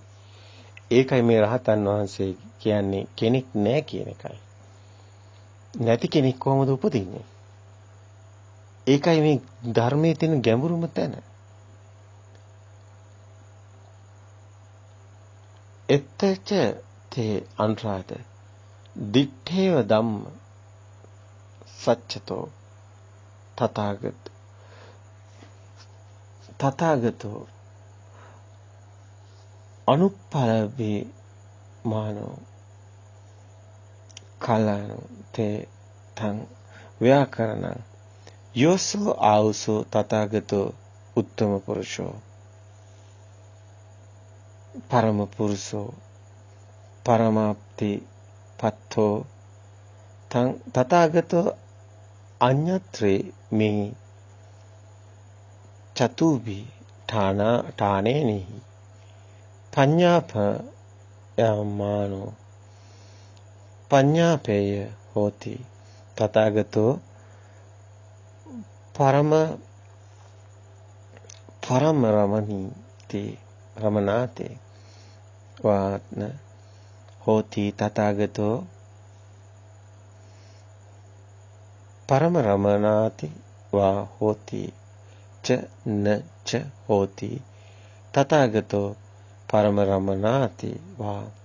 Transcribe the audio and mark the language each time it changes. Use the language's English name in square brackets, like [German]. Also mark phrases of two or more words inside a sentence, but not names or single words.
[Sinhala] ඒකයි මේ රහතන් වහන්සේ කියන්නේ කෙනෙක් නැහැ කියන එකයි. නැති කෙනෙක් කොහොමද උපදින්නේ? ඒකයි මේ ධර්මයේ තියෙන ගැඹුරුම තැන. [Pali] එත්තච තේ අනුරාධ දිත්තේව ධම්ම සච්චතෝ තථාගතෝ අනුප්පලවේ මානෝ කලං තේ තං ව්‍යාකරණං යෝසෝ ආවසෝ තථාගතෝ උත්තම පුරුෂෝ පරම පුරුෂෝ පරමාප්ති පත්තෝ තං තථාගතෝ අඤ්ඤත්‍රේ මෙහි චතුබි ඨානේනි පඤ්ඤාප යමානෝ පඤ්ඤාපේය හෝති තථාගතෝ පරම රමණාතේ වාත්න හෝති තථාගතෝ පරම රමණාති වා හෝති ච න ච හෝති තථාගතෝ පරම රමණාති වා